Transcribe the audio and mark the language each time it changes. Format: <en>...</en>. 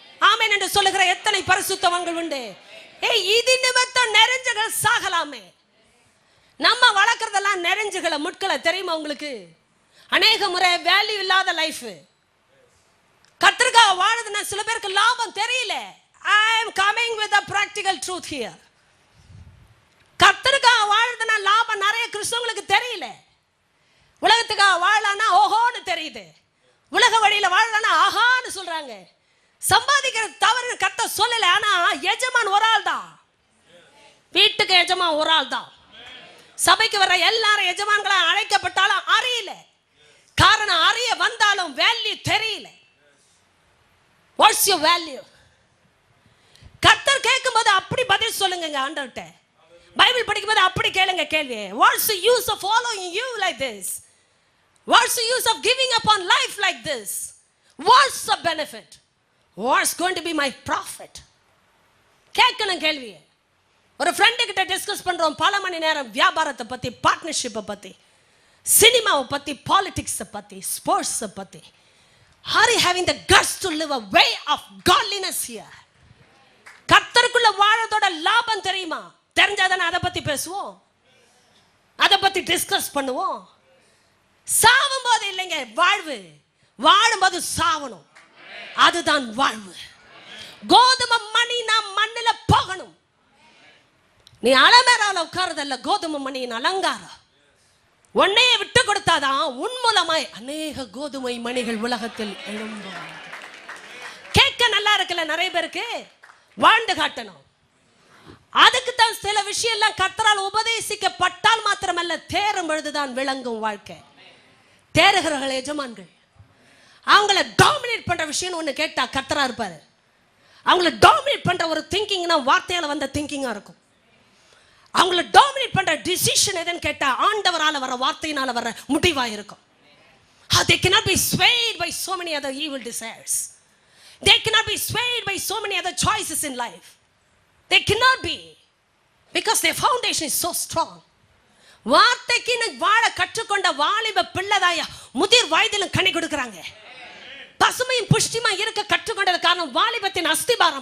<ta>ஆமென் என்று சொல்லுகிற எத்தனை பரிசுத்தவான்கள் உண்டு. இது நிமித்தம் நெருஞ்சுகள் சாகலாமே. நம்ம வளர்க்கறதெல்லாம் நெருஞ்சுகளை, முட்களை தெரியுமா உங்களுக்கு? அநேக முறை வேல்யூ இல்லாத லைஃப். கர்த்தருக்காக வாழுதுன்னா சில பேருக்கு லாபம் தெரியல.</ta> <en>I am coming with a practical truth here.</en> <ta>கர்த்தருக்காக வாழுதுன்னா லாபம் நிறைய கிறிஸ்தவங்களுக்கு தெரியல. உலகத்துக்காக வாழலான்னா ஓஹோன்னு தெரியுது, உலக வழியில வாழலான்னா ஆஹான்னு சொல்றாங்க. சம்பாதிக்கிறது தவறு கர்த்தர் சொல்லல. ஆனா எஜமான் ஒரு ஆள் தான், வீட்டுக்கு எஜமான் ஒரு ஆள் தான். சபைக்கு வர எல்லாரும் எஜமான்களா அழைக்கப்பட்டாலும் அறியல. காரணம், அறிய வந்தாலும் வேல்யூ தெரியல.</ta> <en>What's your value?</en> <ta>கர்த்தர் கேட்கும்போது அப்படி பதில் சொல்லுங்க ஆண்டவர்கிட்ட. பைபிள் படிக்கும்போது அப்படி கேளுங்க கேள்வி.</ta> <en>What's the use of following you like this? What's the use of giving up on life like this? What's the benefit? What's going to be my profit?</en> <ta>கேட்கணும் கேள்வி. ஒரு ஃப்ரெண்டு கிட்ட டிஸ்கஸ் பண்றோம் பல மணி நேரம், வியாபாரத்தை பத்தி, பார்ட்னர்ஷிப்பை பத்தி, சினிமாவை பத்தி, பாலிடிக்ஸை பத்தி, ஸ்போர்ட்ஸை பத்தி.</ta> <en>Are you having the guts to live a way of godliness here?</en> <ta>கர்த்தருக்குள்ள வாழறதோட லாபம் தெரியுமா? தெரிஞ்சாதானே அதை பத்தி பேசுவோம், அதை பத்தி டிஸ்கஸ் பண்ணுவோம். சாவும் போது இல்லைங்க வாழ்வு, வாழும்போது சாவணும். அதுதான் வாழ்வு. கோதுமை மணி நாம் மண்ணில போகணும். நீ அலமேரால உட்கார்றதல்ல கோதுமை மணியின் அலங்காரம். உன்னையே விட்டு கொடுத்தாதான் உன் மூலமாய் அநேக கோதுமை மணிகள் உலகத்தில் எழும்பும். கேட்க நல்லா இருக்குல்ல, நிறைய பேருக்கு வாழ்ந்து காட்டணும். அதுக்கு தான் சில விஷயம் எல்லாம் கர்த்தரால் உபதேசிக்கப்பட்டால் மாத்திரமல்ல, தேரும் பொழுதுதான் விளங்கும் வாழ்க்கை. தேறுகிறவர்கள் எஜமான்கள். அவங்கள டாமினேட் பண்ற விஷயம் ஒண்ணு கேட்டா கர்த்தரா இருப்பாரு. அவங்கள டாமினேட் பண்ற ஒரு திங்கிங்னா வார்த்தையால வந்த திங்கிங்கா இருக்கும். அவங்கள டாமினேட் பண்ற டிசிஷன் எதுன்னு கேட்டா ஆண்டவரால வர வார்த்தையினால வர முடிவா இருக்கும்.</ta> <en>They cannot be swayed by so many other evil desires. They cannot be swayed by so many other choices in life. They cannot be, because their foundation is so strong.</en> <ta>வார்த்தைக்கு வாழ கற்றுக்கொண்ட வாலிப பிள்ளைதாயா முதிர் வயதிலும் கனி கொடுக்கறாங்க. பசுமையும் புஷ்டிமா இருக்க கற்றுக்கொண்டது காரணம் வாலிபத்தின் அஸ்திபாரம்.</ta>